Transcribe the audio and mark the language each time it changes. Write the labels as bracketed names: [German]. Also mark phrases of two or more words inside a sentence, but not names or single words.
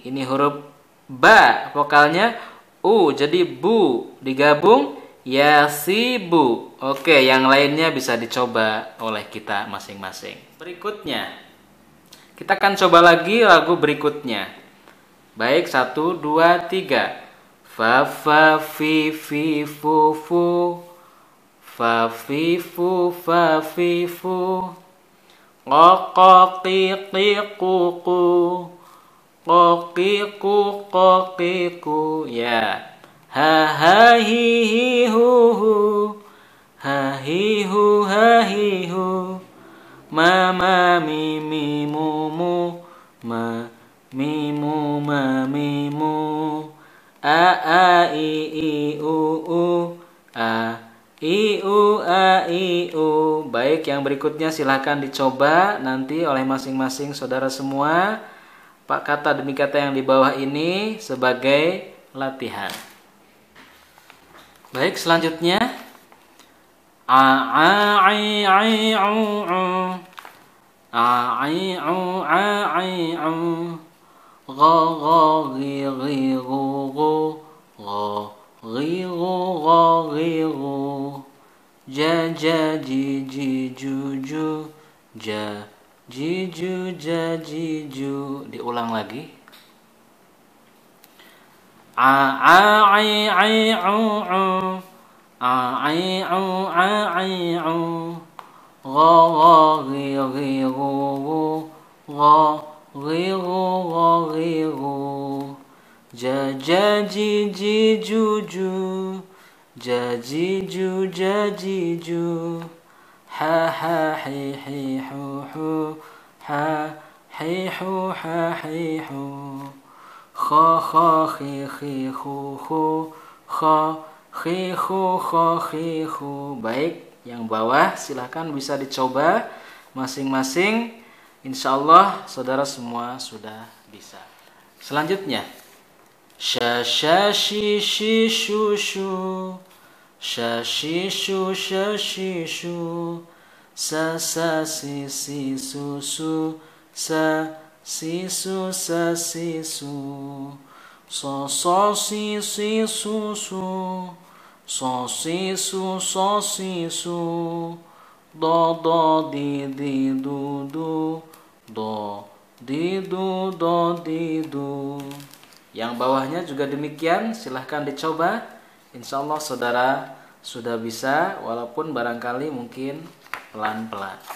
[Indonesian] Ini huruf ba, vokalnya u, jadi bu, digabung ya si bu. Oke, yang lainnya bisa dicoba oleh kita masing-masing. Berikutnya, kita akan coba lagi lagu berikutnya. Baik, 1, 2, 3. Fa, fa, fi, fi, fu, fu. Fa, fi, fu, fa, fi, fu. Qa, qa, qi, qi, qu, qu. Qa, qi, qu, qa, qi, qu. Ya. Ha, ha, hi, hi, hu, hu. Ha, hi, hu, ha, hi, hu. Ma, ma, mi, mi, mu, mu. Ma, mi, mu, ma, mi, mu. A a I u a I u a I u. Baik, yang berikutnya silahkan dicoba nanti oleh masing-masing saudara semua. Pak kata demi kata yang di bawah ini sebagai latihan. Baik, selanjutnya a a I u u a I u a I u gha gha ghi ghi gu gu gha ghi gu gha ghi gu ja ja ji ji ju ju ja ji ju ja ji ju. Diulang lagi. A a I u u a I u a I u gha gha ghi ghi gu gu gha ghi gu gha ghi gu ja ja ji ji ju ju ja ji ju ja ji ju ha ha hi hi hu hu ha hi hu ha hi hu kha kha khi khi hu hu kha khi hu kha khi hu. Baik, yang bawah silahkan bisa dicoba masing-masing. [Arabic] إن شاء الله [Indonesian] saudara semua sudah bisa. Selanjutnya sha sha shi shi shu shu sha shi shu sha shi shu sa sa si si su su sa si su sa si su so so si si su su so si su so si su do do di di du du do di du do di du. Yang bawahnya juga demikian, silahkan dicoba. [Arabic] إن شاء الله [Indonesian] saudara sudah bisa, walaupun barangkali mungkin pelan-pelan.